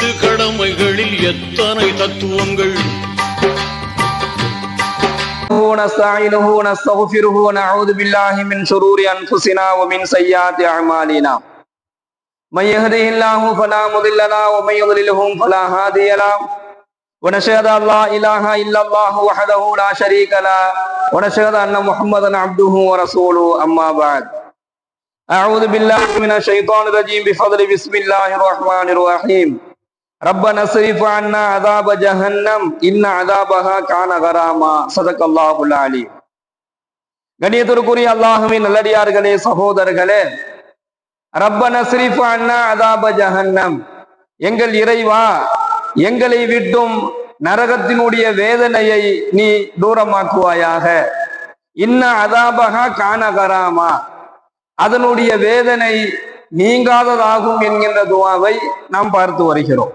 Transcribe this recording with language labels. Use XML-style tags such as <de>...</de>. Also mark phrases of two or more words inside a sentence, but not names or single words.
<ta>கடமைகளில் எத்தனை தத்துவங்கள்.</ta> <ar>ونستعينه ونستغفره ونعوذ بالله من شرور أنفسنا ومن سيئات أعمالنا من يهده الله فلا مضل له ومن يضلله فلا هادي له ونشهد أن لا إله إلا الله وحده لا شريك له ونشهد أن محمدا عبده ورسوله أما بعد أعوذ بالله من الشيطان الرجيم بفضل بسم الله الرحمن الرحيم ربنا اصرف عنا عذاب جهنم إن عذابها كان غراما صدق الله العليم.</ar> <ta>கண்ணியத்திற்குரிய அல்லாஹ்வின் நல்லடியார்களே, சகோதரர்களே,</ta> <ar>ربنا اصرف عنا عذاب جهنم,</ar> <ta>எங்கள் இறைவா எங்களை விட்டும் நரகத்தினுடைய வேதனையை நீ தூரமாக்குவாயாக.</ta> <ar>إن عذابها كان غراما,</ar> <ta>அதனுடைய வேதனை நீங்காததாகும் என்கின்ற துஆவை நாம் பார்த்து வருகிறோம்.</ta>